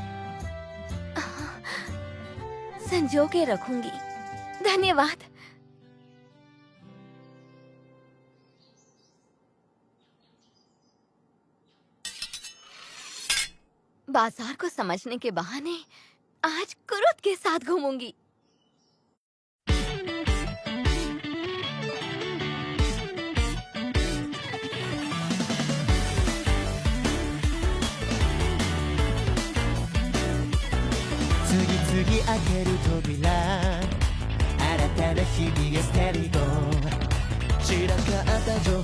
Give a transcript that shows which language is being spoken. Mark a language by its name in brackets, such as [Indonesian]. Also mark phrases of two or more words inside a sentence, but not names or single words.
[Hindi] संजो के रखूंगी। धन्यवाद। बाजार को समझने के बहाने आज कुरुत के साथ घूमूंगी। [Japanese] 次々開ける扉、新たな日々がステリゴ、散らかった情